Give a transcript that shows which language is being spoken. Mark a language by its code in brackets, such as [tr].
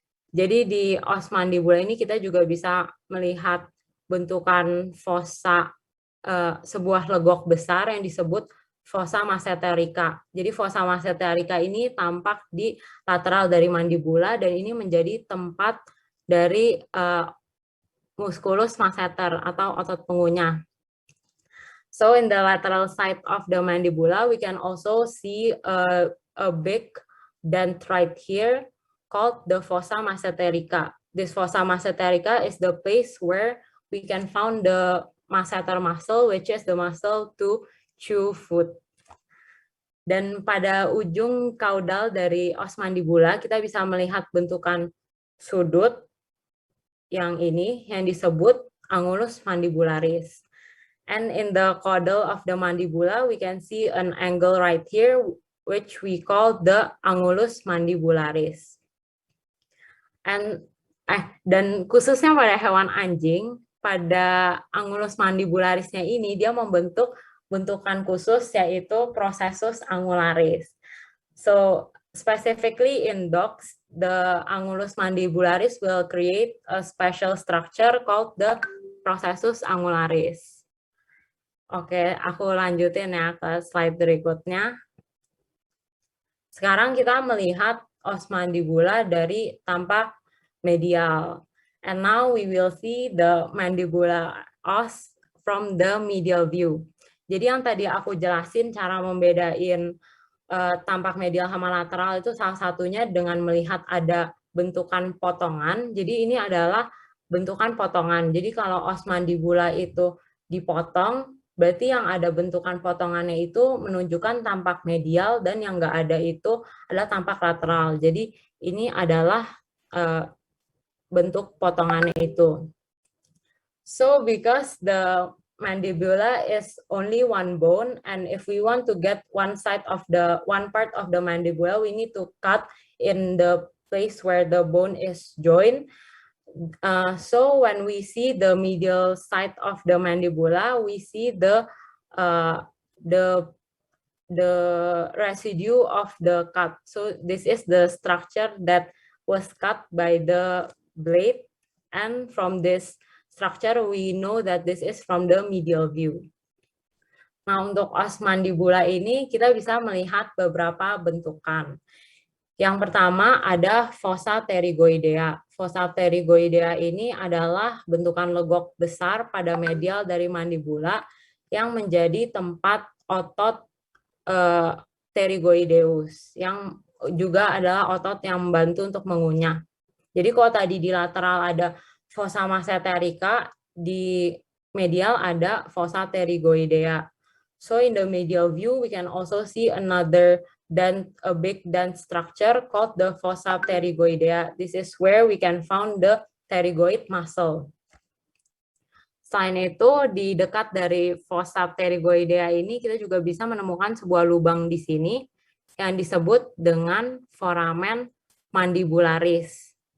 [id] Jadi di os mandibula ini kita juga bisa melihat bentukan fossa, sebuah legok besar yang disebut fossa masseterica. Jadi fossa masseterica ini tampak di lateral dari mandibula dan ini menjadi tempat dari musculus masseter atau otot pengunyah. [en] So in the lateral side of the mandibula, we can also see a big dent right here called the fossa masseterica. This fossa masseterica is the place where we can find the masseter muscle, which is the muscle to chew food. [id] Dan pada ujung kaudal dari os mandibula, kita bisa melihat bentukan sudut yang ini yang disebut angulus mandibularis. [en] And in the caudal of the mandibula, we can see an angle right here, which we call the angulus mandibularis. [id] Dan khususnya pada hewan anjing, pada angulus mandibularisnya ini, dia membentuk bentukan khusus yaitu processus angularis. [en] So specifically in dogs, the angulus mandibularis will create a special structure called the processus angularis. [id] Oke, aku lanjutin ya ke slide berikutnya. Sekarang kita melihat os mandibula dari tampak medial. [en] And now we will see the mandibula os from the medial view. [id] Jadi yang tadi aku jelasin cara membedain tampak medial sama lateral itu salah satunya dengan melihat ada bentukan potongan. Jadi ini adalah bentukan potongan. Jadi kalau os mandibula itu dipotong, berarti yang ada bentukan potongannya itu menunjukkan tampak medial dan yang nggak ada itu adalah tampak lateral. Jadi ini adalah bentuk potongannya itu. [en] So because the mandibula is only one bone, and if we want to get one part of the mandibula, we need to cut in the place where the bone is joined. So when we see the medial side of the mandibula, we see the residue of the cut. So this is the structure that was cut by the blade, and from this structure we know that this is from the medial view. [id] Nah, untuk os mandibula ini kita bisa melihat beberapa bentukan. Yang pertama ada fossa pterygoidea. Fossa pterygoidea ini adalah bentukan legok besar pada medial dari mandibula yang menjadi tempat otot pterygoideus, yang juga adalah otot yang membantu untuk mengunyah. Jadi kalau tadi di lateral ada fossa masseterica, di medial ada fossa pterygoidea. [en] So in the medial view, we can also see another a big dent structure called the fossa pterygoidea. This is where we can find the pterygoid muscle. [id] Selain itu, di dekat dari fossa pterygoidea ini, kita juga bisa menemukan sebuah lubang di sini yang disebut dengan foramen mandibularis.